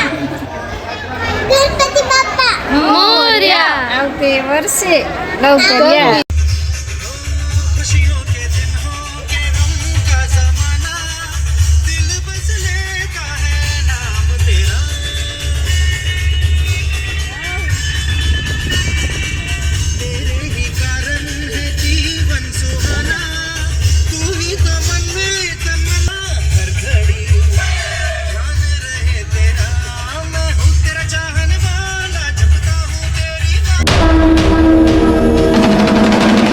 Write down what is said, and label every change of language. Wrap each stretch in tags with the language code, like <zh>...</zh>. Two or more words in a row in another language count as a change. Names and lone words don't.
<mr>गणपति बाप्पा</mr> <gu>मोरया આવતે વર્ષે લવકરિયા</gu> <hi>खुशियों के दिन हो के गम का जमाना दिल बस लेता है नाम तेरा तेरे ही कारण है जीवन सुहाना तू ही तो मन में तमन्ना हर घड़ी जान रहे तेरा मैं हूँ तेरा चाहने वाला जपता हूँ तेरी</hi>